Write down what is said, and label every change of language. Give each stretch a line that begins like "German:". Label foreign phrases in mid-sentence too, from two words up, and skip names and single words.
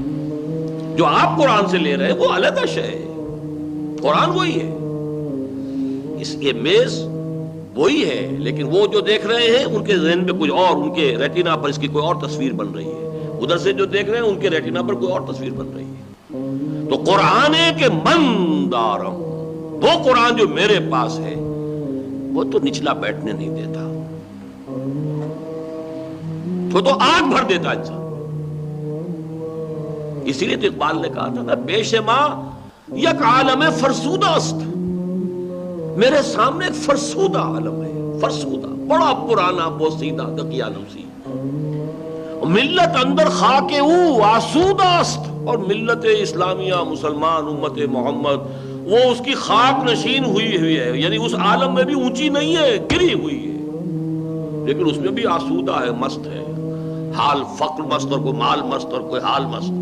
Urdu: جو آپ قرآن سے لے رہے ہیں وہ علیحدہ شے ہے، قرآن وہی ہے، اس یہ میز وہی ہے، لیکن وہ جو دیکھ رہے ہیں ان کے ذہن میں کچھ اور، ان کے ریٹینا پر اس کی کوئی اور تصویر بن رہی ہے، ادھر سے جو دیکھ رہے ہیں ان کے ریٹینا پر کوئی اور تصویر بن رہی ہے۔
Persian: تو قرآن کے من دارم،
Urdu: وہ قرآن جو میرے پاس ہے وہ تو نچلا بیٹھنے نہیں دیتا، وہ تو آگ بھر دیتا انسان۔ اسی لیے تو اقبال نے کہا تھا نا،
Persian: پیش ماں یک عالم فرسودہ است،
Urdu: میرے سامنے ایک فرسودہ عالم ہے، فرسودہ بڑا پرانا بوسیدہ دقیانوسی،
Persian: ملت اندر خاک او آسودہ است،
Urdu: اور ملت اسلامیہ مسلمان امت محمد وہ اس کی خاک نشین ہوئی ہے، یعنی اس عالم میں بھی اونچی نہیں ہے، گری ہوئی ہے، لیکن اس میں بھی آسودہ ہے، مست ہے، حال فقر مست اور کوئی مال مست اور کوئی حال مست۔